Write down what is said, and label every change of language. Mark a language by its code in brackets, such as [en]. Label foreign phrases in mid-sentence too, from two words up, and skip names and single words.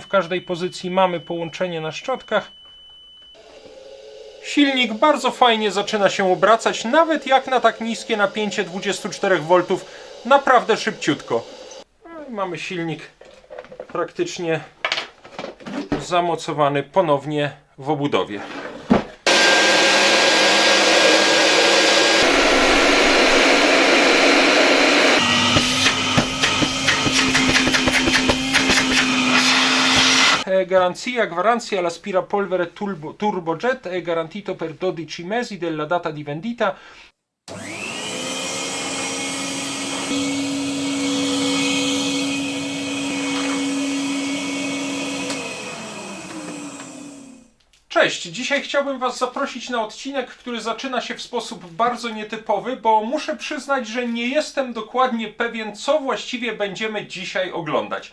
[pl] W każdej pozycji mamy połączenie na szczotkach. Silnik bardzo fajnie zaczyna się obracać, nawet jak na tak niskie napięcie 24 V. Naprawdę szybciutko. No i mamy silnik praktycznie zamocowany ponownie w obudowie. [it] Garanzia all'aspirapolvere turbojet è garantito per 12 mesi della data di vendita. [pl] Cześć! Dzisiaj chciałbym Was zaprosić na odcinek, który zaczyna się w sposób bardzo nietypowy, bo muszę przyznać, że nie jestem dokładnie pewien, co właściwie będziemy dzisiaj oglądać.